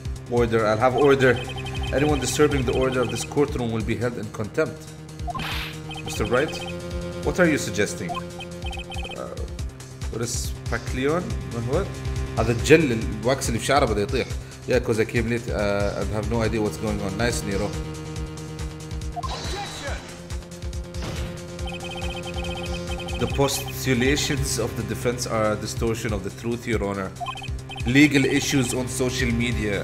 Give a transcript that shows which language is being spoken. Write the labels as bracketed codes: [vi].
[en] Order, I'll have order. Anyone disturbing the order of this courtroom will be held in contempt. Mr. Wright, what are you suggesting? What is Pacleon? What? [ar] هذا الجل الواكس اللي في شعره بده يطيح. [en] Yeah, because I came late and have no idea what's going on. Nice, Nero. The postulations of the defense are a distortion of the truth, Your Honor. Legal issues on social media.